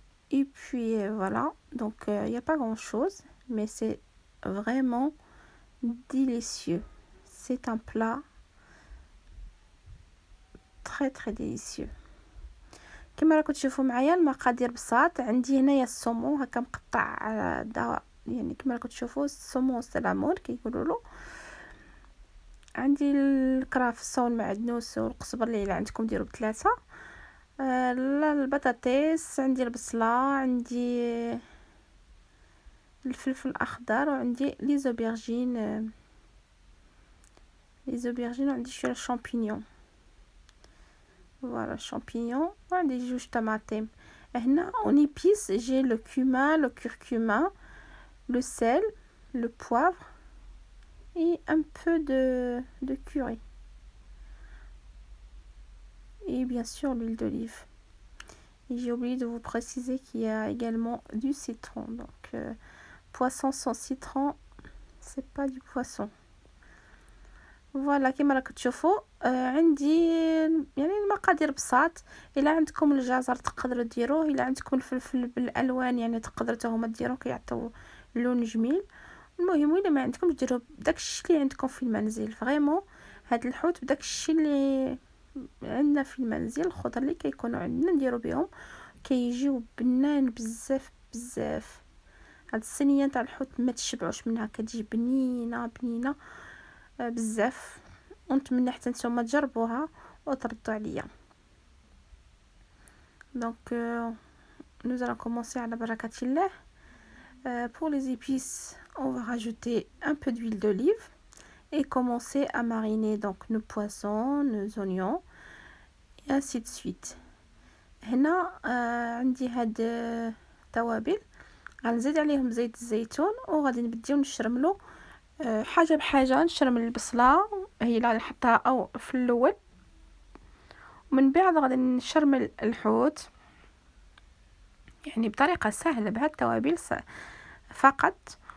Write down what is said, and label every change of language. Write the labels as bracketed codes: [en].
[fr] Et puis voilà, donc il n'y a pas grand chose, mais c'est vraiment délicieux. C'est un plat très très délicieux. [ar] كما راكم تشوفوا معايا المقادير بساط. عندي هنايا الصومون هكا مقطع، يعني كما راكم تشوفوا الصومون سلامون كيقولوا له. عندي الكرافس والمعدنوس والقزبر اللي عندكم ديروا بثلاثه. البطاطس، عندي البصله، عندي الفلفل الاخضر، وعندي لي زوبيرجين وعندي شويه الشامبينيون. [fr] Voilà, champignons, des jus tomates. هنا on épice, j'ai le cumin, le curcuma, le sel, le poivre et un peu de curry. Et bien sûr l'huile d'olive. Et j'ai oublié de vous préciser qu'il y a également du citron. Donc poisson sans citron, c'est pas du poisson. [ar] فوالا كما راكم تشوفوا عندي يعني المقادير بساط. الا عندكم الجزر تقدروا ديروه، الا عندكم الفلفل بالالوان يعني تقدروا حتى هما ديروه كيعطيو لون جميل. المهم الا ما عندكمش ديروا بداك الشيء اللي عندكم في المنزل. فريمون هاد الحوت بداك الشيء اللي عندنا في المنزل، الخضر اللي كيكونوا عندنا نديروا بهم كيجيو بنان بزاف بزاف. هاد الصينيه تاع الحوت ما تشبعوش منها، كتجي بنينه بنينه بزاف. ونتمنى حتى نتوما تجربوها وتردوا عليا. [fr] Donc nous allons commencer على بركة الله. Pour les épices, on va rajouter un peu d'huile d'olive et commencer à mariner donc nos poissons, nos oignons et ainsi de suite. [ar] هنا عندي هاد توابل، غنزيد عليهم زيت الزيتون وغادي نبداو نشرملو حاجه بحاجه. نشرمل البصله هي اللي نحطها او في الاول، ومن بعد غادي نشرمل الحوت يعني بطريقه سهله بهاد التوابل فقط.